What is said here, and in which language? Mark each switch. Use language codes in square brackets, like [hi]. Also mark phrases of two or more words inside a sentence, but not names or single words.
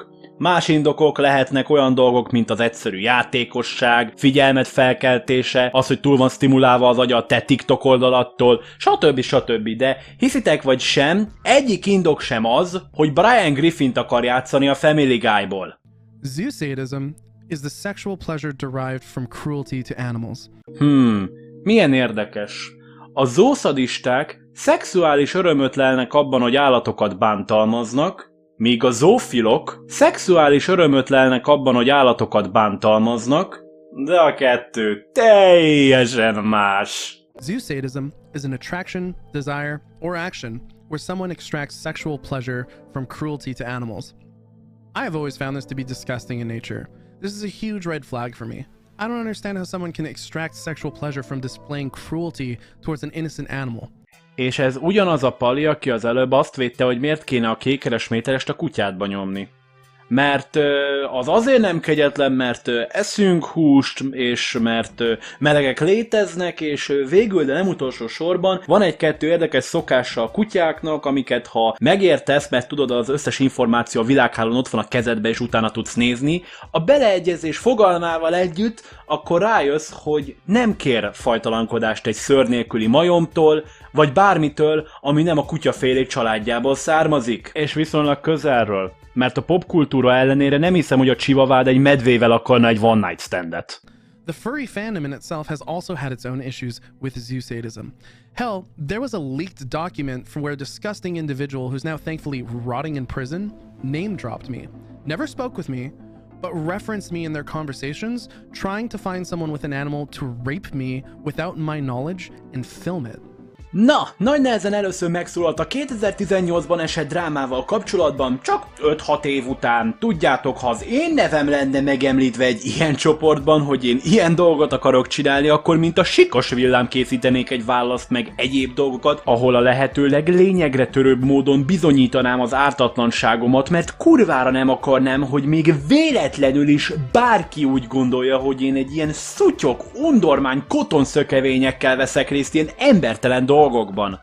[hu] Más indokok lehetnek olyan dolgok, mint az egyszerű játékosság, figyelmet felkeltése, az, hogy túl van stimulálva az agya a te TikTok oldalattól, stb. De hiszitek vagy sem, egyik indok sem az, hogy Brian Griffint akar játszani a Family Guy-ból. [en] Zoosadism is the sexual pleasure derived from cruelty to animals. [hu] Milyen érdekes. A zoószadisták szexuális örömöt lelnek abban, hogy állatokat bántalmaznak, míg a zoofilok szexuális örömöt lelnek abban, hogy állatokat bántalmaznak, de a kettő teljesen más. [en] Zoosadism is an attraction, desire, or action where someone extracts sexual pleasure from cruelty to animals. I have always found this to be disgusting in nature. This is a huge red flag for me. I don't understand how someone can extract sexual pleasure from displaying cruelty towards an innocent animal. [hu] És ez ugyanaz a pali, aki az előbb azt védte, hogy miért kéne a kékeres méterest a kutyádba nyomni. Mert az azért nem kegyetlen, mert eszünk húst, és mert melegek léteznek, és végül, de nem utolsó sorban van egy-kettő érdekes szokása a kutyáknak, amiket ha megértesz, mert tudod, az összes információ a világhálón ott van a kezedbe, és utána tudsz nézni, a beleegyezés fogalmával együtt, akkor rájössz, hogy nem kér fajtalankodást egy szőr nélküli majomtól, vagy bármitől, ami nem a kutyafélék családjából származik, és viszonylag közelről. mert a popkultúra ellenére nem hiszem, hogy a csivavád egy medvével akarna egy [en] one night standet. The furry fandom in itself has also had its own issues with zoo sadism. Hell, there was a leaked document from where a disgusting individual who's now thankfully rotting in prison name-dropped me, never spoke with me, but referenced me in their conversations, trying to find someone with an animal to rape me without my knowledge and film it. [hu] Na, nagy nehezen először megszólalt a 2018-ban esett drámával kapcsolatban, csak 5-6 év után. Tudjátok, ha az én nevem lenne megemlítve egy ilyen csoportban, hogy én ilyen dolgot akarok csinálni, akkor mint a Sikas villám készítenék egy választ meg egyéb dolgokat, ahol a lehetőleg lényegre törőbb módon bizonyítanám az ártatlanságomat, mert kurvára nem akarnám, hogy még véletlenül is bárki úgy gondolja, hogy én egy ilyen szutyok, undormány kotonszökevényekkel veszek részt ilyen embertelen dolgokban.